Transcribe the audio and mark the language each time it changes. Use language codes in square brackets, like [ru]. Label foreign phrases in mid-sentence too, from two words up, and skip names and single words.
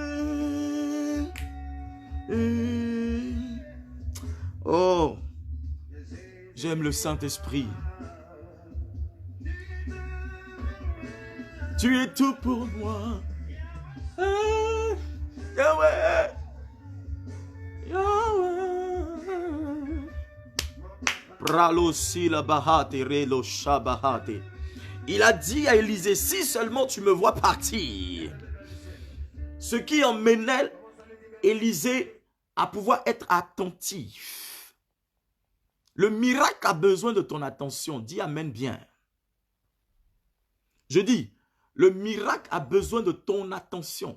[fr] Oh, j'aime le Saint-Esprit. Tu es tout pour moi. Yahweh. Yahweh. Ralo sila bahate relo shabahate. Il a dit à Élisée, si seulement tu me vois partir. Ce qui emmenait Élisée à pouvoir être attentif. Le miracle a besoin de ton attention. Dis amen bien. Je dis, le miracle a besoin de ton attention.